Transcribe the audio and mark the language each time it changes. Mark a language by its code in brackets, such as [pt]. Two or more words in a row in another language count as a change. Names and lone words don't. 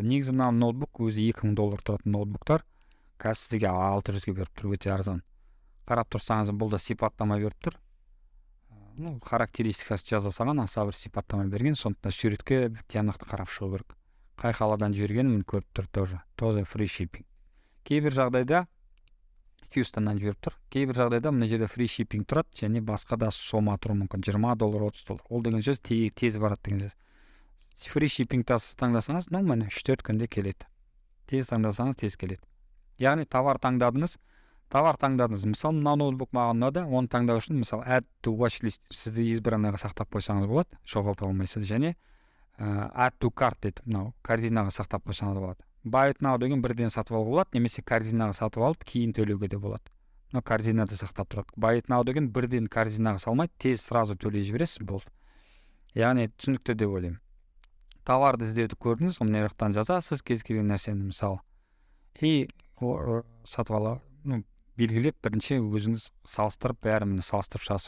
[kk] Негізі мына ноутбук өзі $2000 тұратын ноутбуктар, қазір сізге 600-ге беріп тұр, өте арзан. Қарап тұрсаңыз, бұл да сипаттама беріп тұр. Характеристикасы жазылсаған, аса бір сипаттама берген, сондықтан суретке тиянақты қарап шығу керек. Қай қаладан жібергенін көріп тұр, тоже [en] free shipping. [kk] Кейбір жағдайда Хьюстоннан жіберіп тұр. Кейбір жағдайда мына жерде [en] free shipping [kk] тұрады, және басқа да сома тұруы мүмкін, $20, $30. Ол деген сөз тез барады деген сөз. [en] Free shipping [kk] таңдасаңыз, міне 3-4 күнде келеді. Тез таңдасаңыз, тез келеді. Яғни товар таңдадыңыз. Мысалы, мына ноутбук маған ұнады, оны таңдау үшін, мысалы, [en] add to watch list [kk] сізді избранныйға сақтап қойсаңыз болады, жоғалта алмайсыз, және [en] add to cart [kk] дейді, мынау корзинаға сақтап қойсаңыз болады. [en] Buy it now [kk] деген бірден сатып алуға болады, немесе корзинаға сатып алып, кейін төлеуге де болады. Мына корзинада сақтап тұрады. [en] Buy it now [kk] деген бірден корзинаға салмайды, тез сразу төлей жібересіз, болды. Яғни түсінікті деп ойлаймын. Товарды іздеуді көрдіңіз, мына жақтан жазасыз, кез келген нәрсені, мысалы, и сатып ала, белгілеп, бірінші өзіңіз салыстырып, бәрін салыстырып шығасыз.